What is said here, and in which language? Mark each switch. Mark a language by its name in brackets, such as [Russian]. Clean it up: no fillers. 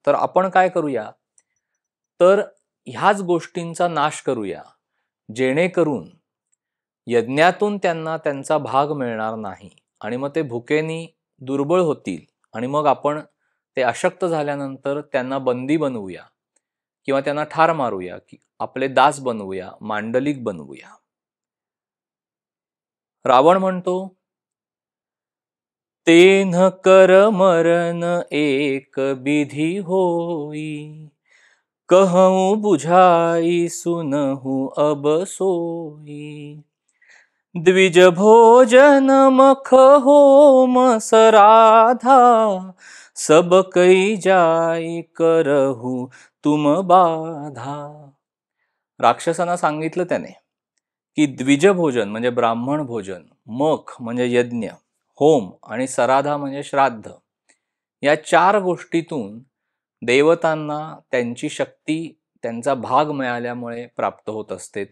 [Marathi] तर आपण काय करूया, तर ह्याच गोष्टींचा नाश करूया, जेणेकरून यज्ञातून त्यांना त्यांचा भाग मिळणार नाही आणि मग ते भुकेनी दुर्बळ होतील आणि मग आपण ते अशक्त झाल्यानंतर त्यांना बंदी बनवूया किंवा त्यांना ठार मारूया, की आपले दास बनवूया, मांडलिक बनवूया. रावण म्हणतो, [Awadhi] तेन कर मरण एक विधी होई, कहूँ बुझाई सुनहु अब सोई, द्विज भोजन मख होम सराधा, सब कई जाई करहु तुम बाधा. [Marathi] राक्षसांना सांगितलं त्याने की द्विज भोजन म्हणजे ब्राह्मण भोजन, मख म्हणजे यज्ञ, होम आणि सराधा म्हणजे श्राद्ध, या 4 गोष्टीतून देवतांना त्यांची शक्ती, त्यांचा भाग मिळाल्यामुळे प्राप्त होत असते.